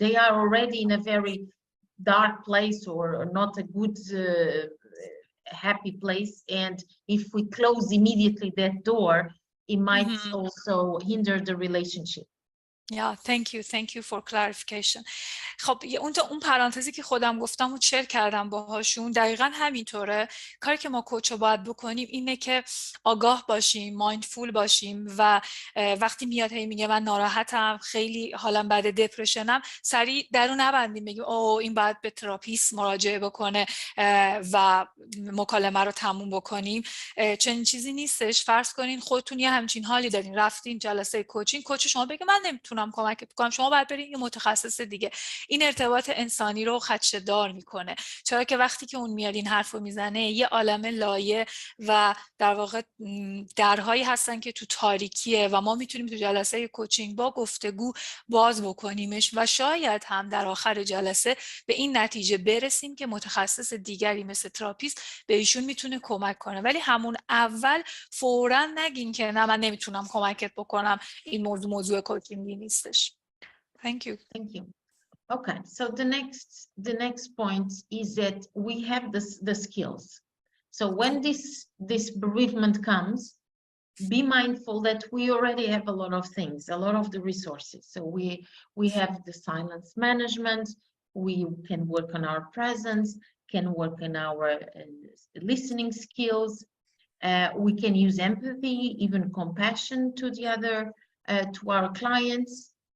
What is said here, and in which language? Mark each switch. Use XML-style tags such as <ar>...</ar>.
<en>They are already in a very dark place or not a good happy place, and if we close immediately that door, it might also hinder the relationship. Yeah, thank you for clarification.</en> <fa>خب اون پرانتزی که خودم گفتم و شیر کردم باهاشون دقیقاً همینطوره. کاری که ما کوچا باید بکنیم اینه که آگاه باشیم، مایندفول باشیم و وقتی میاد هی میگه من ناراحتم، خیلی حالم بده، دپرشنم، سریع درو نبندیم بگیم این باید به تراپیست مراجعه بکنه و مکالمه رو تموم بکنیم. چنین چیزی نیستش. فرض کنین خودتون یه همچین حالی دارین، رفتین جلسه کوچینگ، کوچ شما بگه من نمیتونم کمکت کنم، شما باید برید یه متخصص دیگه. این ارتباط انسانی رو خدشه‌دار میکنه، چرا که وقتی که اون میاد این حرفو میزنه یه عالم لایه و در واقع درهایی هستن که تو تاریکیه و ما میتونیم تو جلسه کوچینگ با گفتگو باز بکنیمش و شاید هم در آخر جلسه به این نتیجه برسیم که متخصص دیگری مثل تراپیست به ایشون میتونه کمک کنه. ولی همون اول فوراً نگین که نه من نمیتونم کمکت بکنم، این موضوع کوچینگی نیستش.</fa> <en>Thank you. Thank you. Okay, so the next point is that we have the skills. So when this bereavement comes, be mindful that we already have a lot of things, a lot of the resources. So we have the silence management, we can work on our presence, can work on our listening skills, we can use empathy, even compassion to the other, to our clients.</en>